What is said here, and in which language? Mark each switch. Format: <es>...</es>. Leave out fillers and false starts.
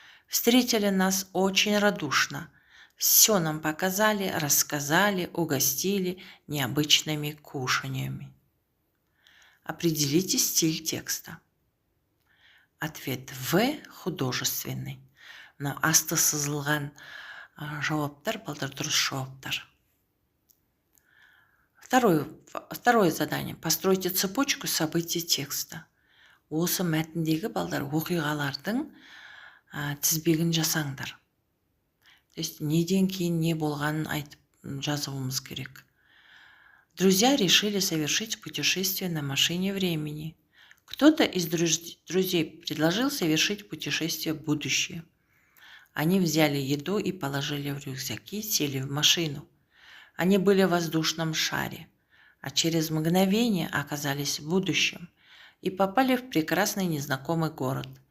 <ru>Встретили нас очень радушно. Все нам показали, рассказали, угостили необычными кушаниями. Определите стиль текста. Ответ В художественный.</ru> <kk>Но асты сызылған жауаптар, балдар дұрыс жауаптар.</kk> <ru>Второе задание. Постройте цепочку событий текста.</ru> <kk>Осы мәтіндегі балдар оқиғалардың тізбегін жасаңдар.</kk> <ru>То есть</ru> <kk>неден кейін не болғанын айтып жазуымыз керек.</kk> <ru>Друзья решили совершить путешествие на машине времени. Кто-то из друзей предложил совершить путешествие в будущее. Они взяли еду и положили в рюкзаки, сели в машину. Они были в воздушном шаре, а через мгновение оказались в будущем и попали в прекрасный незнакомый город.</ru>